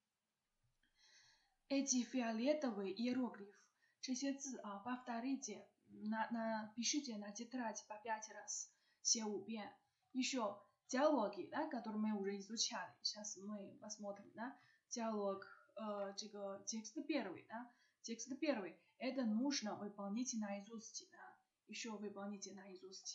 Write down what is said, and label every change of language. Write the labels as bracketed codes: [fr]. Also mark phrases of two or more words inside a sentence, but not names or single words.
[ru] Эти фиолетовые иероглифы, [zh] 这些字啊 [ru] ，повторите, пишите на тетрадь по 5 раз, [zh] 写5遍. [ru] Еще диалоги, да, которые мы уже изучали. Сейчас мы посмотрим, да, диалог, 这个 текст первый, да, текст первый. Это нужно выполнить наизусть, да, еще выполните наизусть.